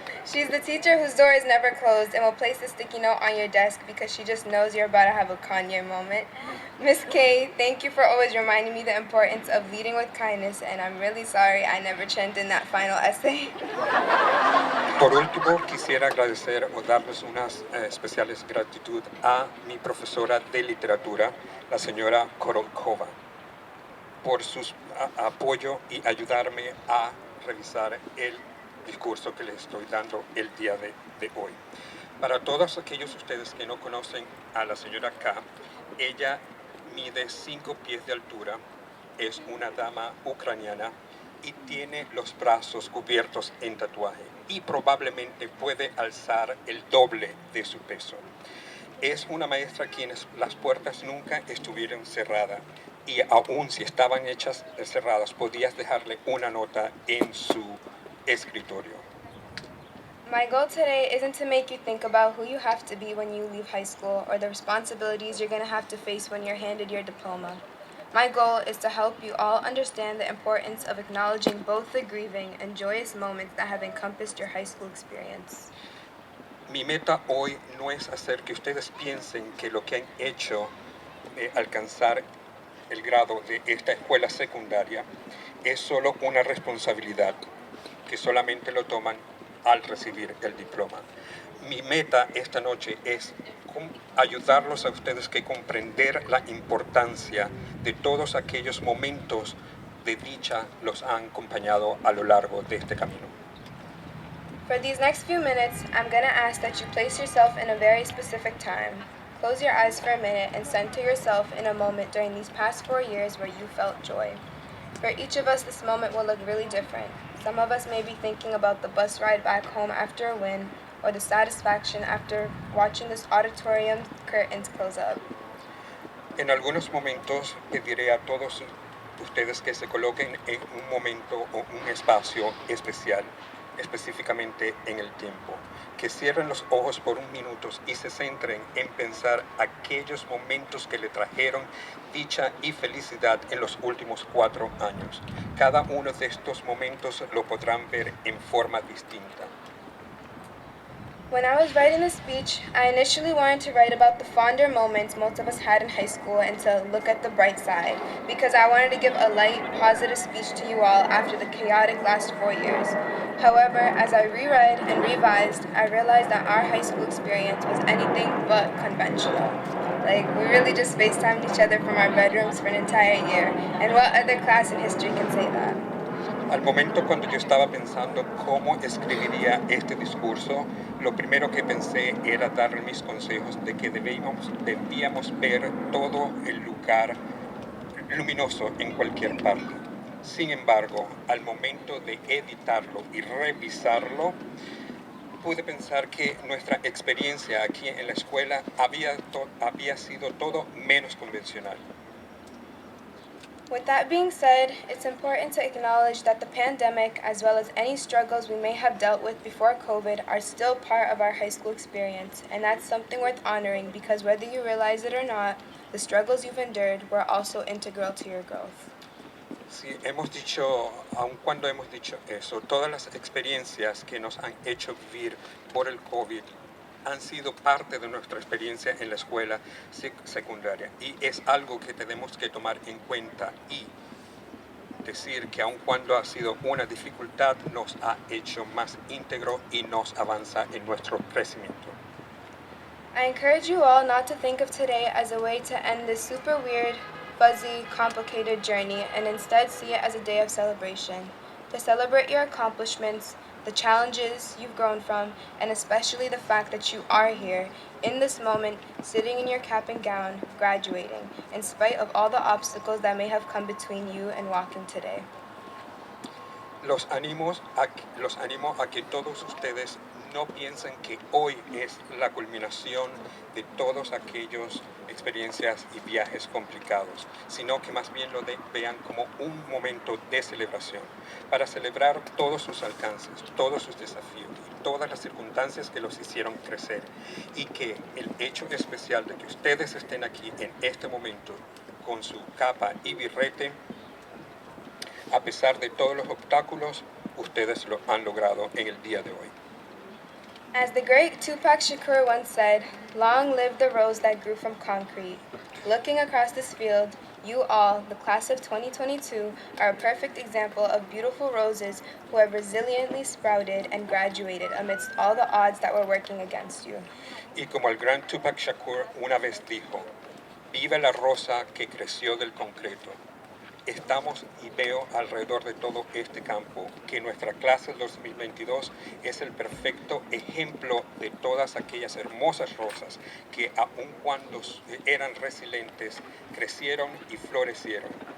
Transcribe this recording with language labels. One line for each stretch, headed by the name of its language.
English: She's the teacher whose door is never closed and will place a sticky note on your desk because she just knows you're about to have a Kanye moment. Miss K, thank you for always reminding me the importance of leading with kindness, and I'm really sorry I never chimed in that final essay.
Spanish: Por último, quisiera agradecer o darles unas especiales gratitud a mi profesora de literatura, la señora Korolkova, por su apoyo y ayudarme a revisar el discurso que les estoy dando el día de hoy. Para todos aquellos ustedes que no conocen a la señora K, ella mide 5 pies de altura, es una dama ucraniana y tiene los brazos cubiertos en tatuaje y probablemente puede alzar el doble de su peso. Es una maestra a quienes las puertas nunca estuvieron cerradas y aun si estaban hechas cerradas podías dejarle una nota en su escritorio.
English: My goal today isn't to make you think about who you have to be when you leave high school or the responsibilities you're going to have to face when you're handed your diploma. My goal is to help you all understand the importance of acknowledging both the grieving and joyous moments that have encompassed your high school experience.
Spanish: Mi meta hoy no es hacer que ustedes piensen que lo que han hecho alcanzar el grado de esta escuela secundaria es solo una responsabilidad, que solamente lo toman al recibir el diploma. Mi meta esta noche es ayudarlos a ustedes que comprender la importancia de todos aquellos momentos de dicha los han acompañado a lo largo de este camino.
English: For these next few minutes, I'm going to ask that you place yourself in a very specific time. Close your eyes for a minute and center yourself in a moment during these past 4 years where you felt joy. For each of us, this moment will look really different. Some of us may be thinking about the bus ride back home after a win, or the satisfaction after watching this auditorium curtains close up.
Spanish: En algunos momentos pediré a todos ustedes que se coloquen en un momento o un espacio especial, específicamente en el tiempo, que cierren los ojos por un minuto y se centren en pensar aquellos momentos que le trajeron dicha y felicidad en los últimos 4 años. Cada uno de estos momentos lo podrán ver en forma distinta.
English: When I was writing the speech, I initially wanted to write about the fonder moments most of us had in high school and to look at the bright side, because I wanted to give a light, positive speech to you all after the chaotic last 4 years. However, as I reread and revised, I realized that our high school experience was anything but conventional. Like, we really just FaceTimed each other from our bedrooms for an entire year, and what other class in history can say that?
Spanish: Al momento cuando yo estaba pensando cómo escribiría este discurso, lo primero que pensé era dar mis consejos de que debíamos ver todo el lugar luminoso en cualquier parte. Sin embargo, al momento de editarlo y revisarlo, pude pensar que nuestra experiencia aquí en la escuela había sido todo menos convencional.
English: With that being said, it's important to acknowledge that the pandemic, as well as any struggles we may have dealt with before COVID, are still part of our high school experience, and that's something worth honoring because whether you realize it or not, the struggles you've endured were also integral to your growth.
Spanish: Sí, hemos dicho, aun cuando hemos dicho eso, todas las experiencias que nos han hecho vivir por el COVID han sido parte de nuestra experiencia en la escuela secundaria y es algo que tenemos que tomar en cuenta y decir que aun cuando ha sido una dificultad nos ha hecho más íntegro y nos avanza en nuestro crecimiento.
English: I encourage you all not to think of today as a way to end this super weird, fuzzy, complicated journey and instead see it as a day of celebration. To celebrate your accomplishments, the challenges you've grown from, and especially the fact that you are here, in this moment, sitting in your cap and gown, graduating, in spite of all the obstacles that may have come between you and walking today.
Spanish: Los animo a que todos ustedes no piensen que hoy es la culminación de todas aquellas experiencias y viajes complicados, sino que más bien lo vean como un momento de celebración, para celebrar todos sus alcances, todos sus desafíos y todas las circunstancias que los hicieron crecer, y que el hecho especial de que ustedes estén aquí en este momento con su capa y birrete, a pesar de todos los obstáculos, ustedes lo han logrado en el día de hoy.
English: As the great Tupac Shakur once said, "Long live the rose that grew from concrete." Looking across this field, you all, the class of 2022, are a perfect example of beautiful roses who have resiliently sprouted and graduated amidst all the odds that were working against you.
Spanish: Y como el gran Tupac Shakur una vez dijo, vive la rosa que creció del concreto. Estamos y veo alrededor de todo este campo que nuestra clase del 2022 es el perfecto ejemplo de todas aquellas hermosas rosas que aun cuando eran resilientes, crecieron y florecieron.